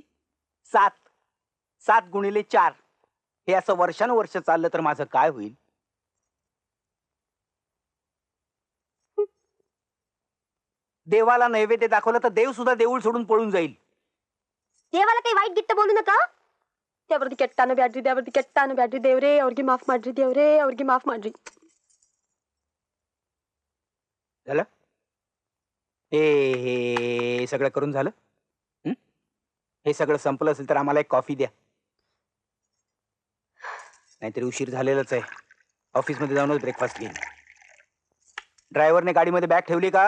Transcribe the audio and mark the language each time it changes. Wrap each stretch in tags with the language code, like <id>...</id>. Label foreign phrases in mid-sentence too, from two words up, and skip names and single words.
<mr>7. 7 गुणिले 4. हे असं वर्षानुवर्ष चाललं तर माझं काय होईल? देवाला नैवेद्य दाखवलं तर देव सुद्धा देऊळ सोडून पळून जाईल. देवाला काही वाईट गिट्ट बोलू नका.</mr> <kn>त्यावरती ಕೆಟ್ಟಾನ ಬ್ಯಾಡ್ರಿ, ದೇವರದಿ ಕೆಟ್ಟಾನ ಬ್ಯಾಡ್ರಿ ದೇವ್ರೇ, ಅವ್ರಿಗೆ ಮಾಫ್ ಮಾಡ್ರಿ ದೇವ್ರೇ, ಅವ್ರಿಗೆ ಮಾಫ್ ಮಾಡ್ರಿ.</kn> <mr>झालं? हे सगळं करून झालं? हे सगळं संपलं असेल तर आम्हाला एक कॉफी द्या, नाहीतरी उशीर झालेलाच आहे. ऑफिसमध्ये जाऊनच ब्रेकफास्ट घेईन. ड्रायव्हरने गाडीमध्ये बॅग ठेवली का?</mr>